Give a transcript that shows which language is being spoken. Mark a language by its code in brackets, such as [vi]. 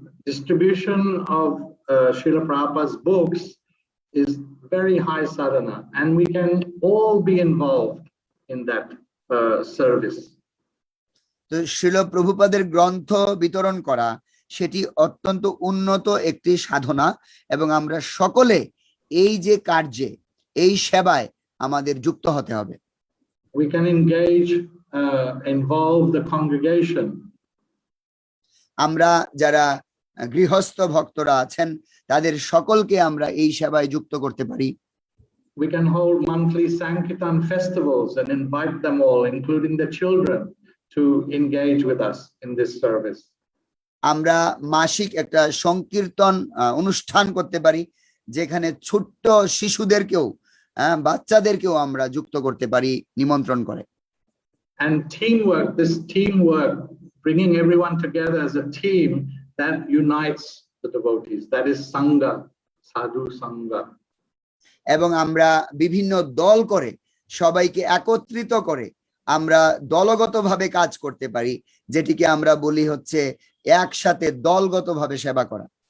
[en] Distribution of Srila Prabhupada's books is very high sadhana, and we can all be involved in that service. [bn] তো শ্রীল প্রভুপাদের গ্রন্থ বিতরণ করা, সেটি অত্যন্ত উন্নত একটি সাধনা, এবং আমরা সকলে এই যে কার্যে, এই সেবায় আমাদের যুক্ত হতে হবে। [en] We can engage, involve the congregation. [bn] আমরা যারা গৃহস্থ ভক্তরা আছেন, তাদের সকলকে আমরা এই সেবায় যুক্ত করতে পারি। [en] We can hold monthly Sankirtan festivals and invite them all, including the children, to engage with us in this service. [bn] আমরা মাসিক একটা সংকীর্তন অনুষ্ঠান করতে পারি, যেখানে ছোট্ট শিশুদেরকেও, বাচ্চাদেরকেও আমরা যুক্ত করতে পারি নিমন্ত্রণ করে। [en] And teamwork, this teamwork, bringing everyone together as a team, that unites the devotees. That is sangha, sadhu sangha. [bn] এবং আমরা বিভিন্ন দল করে সবাইকে একত্রিত করে আমরা দলগতভাবে কাজ করতে পারি, যেটিকে আমরা বলি হচ্ছে একসাথে দলগতভাবে সেবা করা।